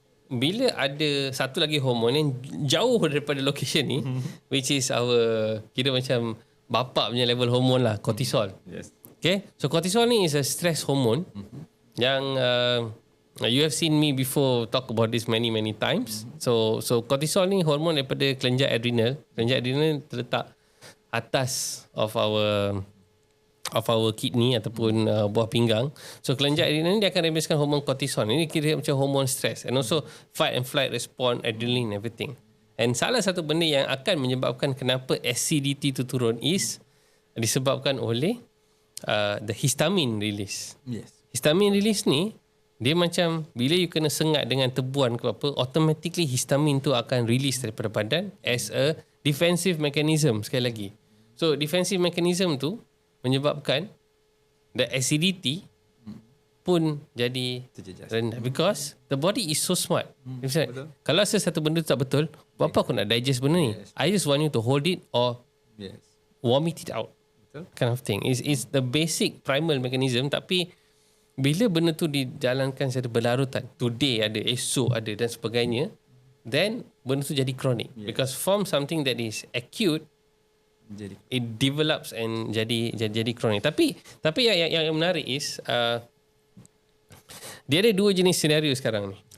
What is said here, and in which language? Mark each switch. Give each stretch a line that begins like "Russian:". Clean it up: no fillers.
Malay: bila ada satu lagi hormon yang jauh daripada location ni,
English: which is our,
Malay: kira macam bapa punya level hormon lah, cortisol.
English: Yes. Okay, so
Malay: cortisol ni
English: is a stress hormone yang you have seen me before talk about this many times.
Malay: So cortisol ni hormon daripada kelenjar adrenal. Kelenjar adrenal terletak atas of our kidney ataupun buah pinggang. So kelenjar adrenal ni dia akan releasekan hormon cortisol. Ini kira macam hormon stress,
English: and also fight and flight response, adrenaline, everything.
Malay: And salah satu benda yang akan menyebabkan kenapa acidity tu turun is disebabkan oleh
English: the histamine release. Yes.
Malay: Histamine release ni dia macam bila you kena sengat dengan tebuan ke apa, automatically histamine tu akan release daripada badan
English: as a defensive mechanism.
Malay: Sekali lagi, so defensive mechanism tu menyebabkan the acidity pun jadi Terjejas. rendah,
English: because the body is so smart.
Malay: Misalnya, kalau satu benda tu tak betul, buat apa aku nak digest benda ni?
English: I just want you to hold it or Yes. vomit it out.
Malay: Betul.
English: Kind of thing. It's the basic primal mechanism,
Malay: tapi bila benda tu dijalankan secara berlarutan, today ada, esok ada dan sebagainya, then benda tu jadi chronic.
English: Yes. Because from something that is acute,
Malay: Jadi
English: it develops and
Malay: jadi chronic. Tapi yang menarik is dia ada dua jenis senario sekarang ni.